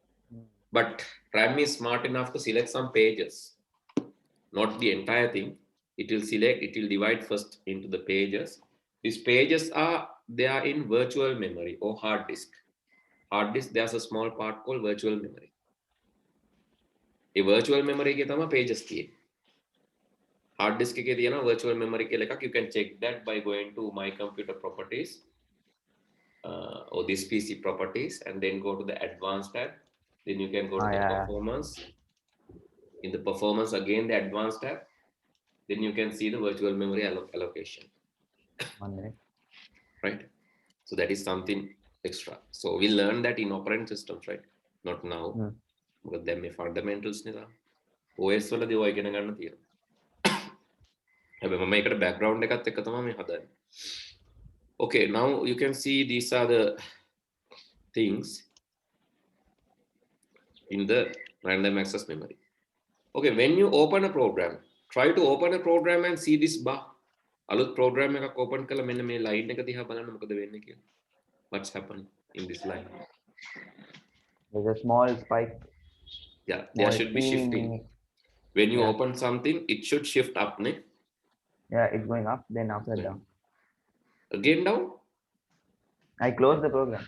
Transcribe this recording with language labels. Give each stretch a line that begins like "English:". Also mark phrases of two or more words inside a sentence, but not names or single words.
English: But RAM is smart enough to select some pages, not the entire thing. It will select, it will divide first into the pages. These pages they are in virtual memory or hard disk. Hard disk, there's a small part called virtual memory. A virtual memory
Sinhala: ke tama pages තියෙන්නේ.
English: Hard disk
Sinhala: එකේ තියෙනවා
English: virtual memory
Sinhala: කියලා එකක්.
English: You can check that by going to my computer properties or this PC properties and then go to the advanced tab. Then you can go to the performance. In the performance again the advanced tab. Then you can see the virtual memory allocation. 1 minute. Right? So that is something extra. So we learn that in operating systems, right? Not now. But then මේ fundamentals නේද?
Sinhala: OS වලදී ඔය ඉගෙන ගන්න තියෙනවා. හැබැයි මම ඒකට background එකත් එක්ක තමයි මේ හදන්නේ.
English: Okay, now you can see these are the things in the random access memory. Okay, when you open a program, try to open a program and see this bar.
Sinhala: අලුත් program එකක් open කළා මෙන්න මේ line එක දිහා බලන්න මොකද වෙන්නේ කියලා.
English: What's happening in this line? There's a small spike. Yeah, there should be shifting. When you open something, it should shift up, ne? Yeah, it's going up, then after down. Again down? I close the program.